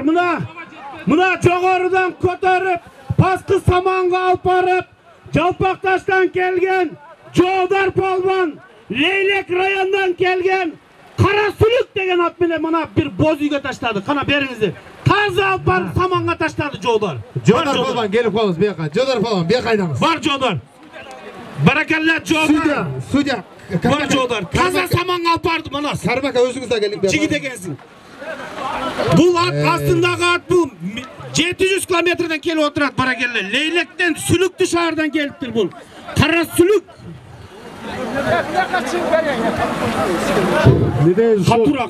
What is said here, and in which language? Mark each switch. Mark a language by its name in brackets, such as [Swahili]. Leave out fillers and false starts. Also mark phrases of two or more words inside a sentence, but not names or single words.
[Kyrgyz] Мына жогорудан көтөрүп, пасты саманга алып барып, Жалпакташтан келген Жолдар Полбон, Leylek районунан келген Кара Сүлүк деген ат менен мына бир боз үйгө таштады. Кана бериңиздер. Таза алып барып саманга таштады Жолдар. Жолдар Полбон келип коебуз бияка. Жолдар Полбон бияка айдаңыз. Бар Жолдар. Баракалла Жолдар. Судья. Бар Жолдар. Таза саманга алып барды мына. Сарбака өзүңүз да келиңиз. Жигит экенсиң. Бул ат астындагы ат бул 700 километрден келип отурат баракалла. Leylekten Сүлүктүү шаардан келиптир бул. Кара Сүлүк. Хатурак.